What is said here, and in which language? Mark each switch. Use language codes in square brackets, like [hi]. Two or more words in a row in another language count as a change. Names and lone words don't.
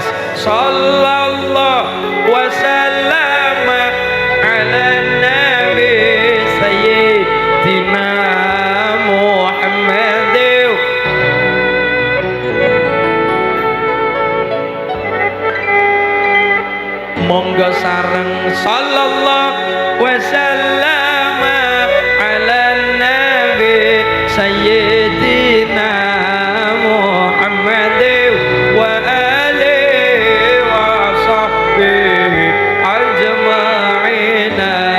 [ar] صلى الله وسلم على نبي سيدنا محمد. [jv] Monggo sareng [ar] صلى الله وسلم على نبي سيدنا محمد وعلى آله وصحبه أجمعين.